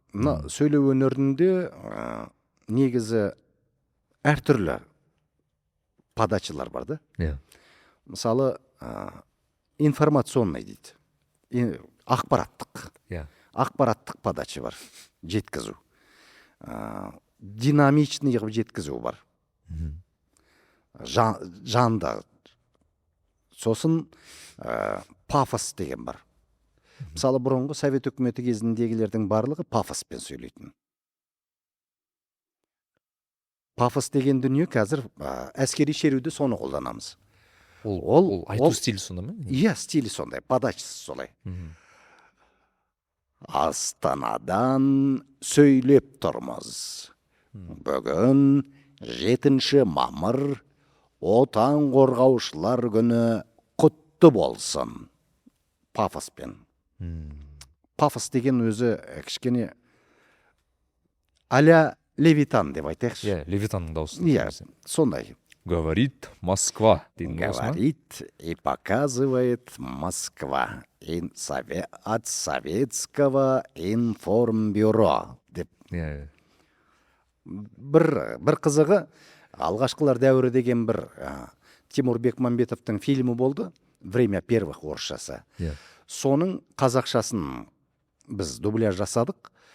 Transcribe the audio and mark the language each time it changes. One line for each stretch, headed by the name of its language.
Kazakh: Мына сөйлеу өнерінде негізі әртүрлі подачалар бар да. Мысалы информационный дейді. Ақпараттық подача бар, жеткізу. Динамичный жеткізу бар. Жанды. Сосын пафос деген бар. Мысалы бұрынғы Совет үкіметі кезіндегілердің барлығы пафоспен сөйлейтін. Пафос деген дүние қазір әскери шеруде соны қолданамыз. Ол айту стилі сонда ма? Иә, стилі сондай, подачасы солай. Астанадан сөйлеп тұрмыз. Бүгін 7 мамыр отан қорғаушылар күні құтты болсын. Пафоспен. Пафос деген өзі кішкене аля Левитан деп айтайықшы. Левитанның дауысы. Иә, сондай.
Russian: Говорит Москва. Говорит и показывает Москва. От советского информбюро
Kazakh: деп. Бір қызығы, алғашқылар дәуірі деген бір Тимур Бекмамбетовтың фильмі болды.
Russian: Время первых
Kazakh: орысшасы. Соның қазақшасын біз дубляж жасадық.